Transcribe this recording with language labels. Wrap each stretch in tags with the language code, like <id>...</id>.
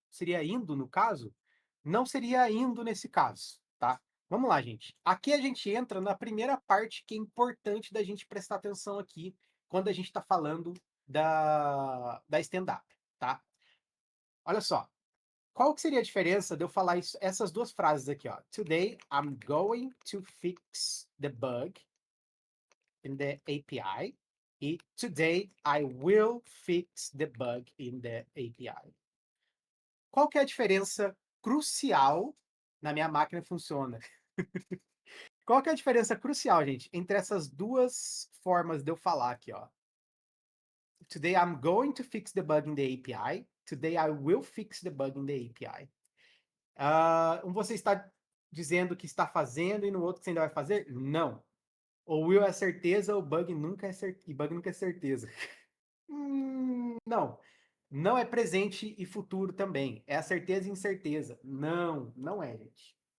<pt>Seria indo, no caso? Não seria indo nesse caso, tá? Vamos lá, gente. Aqui a gente entra na primeira parte que é importante da gente prestar atenção aqui quando a gente está falando da stand-up, tá? Olha só. Qual que seria a diferença de eu falar essas duas frases aqui, ó?</pt> <en>Today, I'm going to fix the bug in the API. E today, I will fix the bug in the API.</en> <pt>Qual que é a diferença crucial na minha máquina funciona? Qual que é a diferença crucial, gente, entre essas duas formas de eu falar aqui, ó?</pt> <en>Today, I'm going to fix the bug in the API. Today, I will fix the bug in the API.</en> <pt>Você está dizendo que está fazendo e no outro que você ainda vai fazer? Não. O will é certeza, o bug nunca é certeza. E bug nunca é certeza. Não. Não é presente e futuro também. É a certeza e incerteza. Não, não é, gente.</pt>